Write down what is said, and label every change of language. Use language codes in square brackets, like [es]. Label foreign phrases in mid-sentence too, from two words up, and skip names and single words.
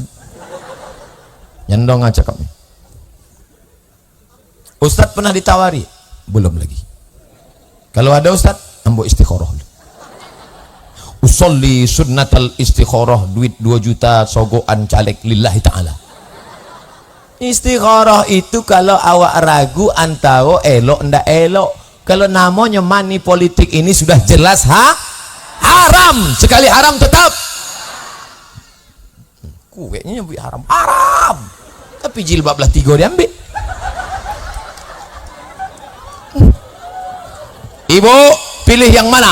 [id] Nyendong aja cakapnya. Ustaz pernah ditawari? Belum lagi. Kalau ada ustaz, ambo istikharah. [ar] أصلي سنة الاستخارة, [id] duit 2 juta sogokan caleg [ar] لله تعالى. [min] Istikharah itu kalau awak ragu antara elok ndak elok. [id] Kalau namanya money politik ini sudah jelas haram. Sekali haram tetap kuenya nyebut haram, tapi jilbab belah 3 diambil. Ibu pilih yang mana?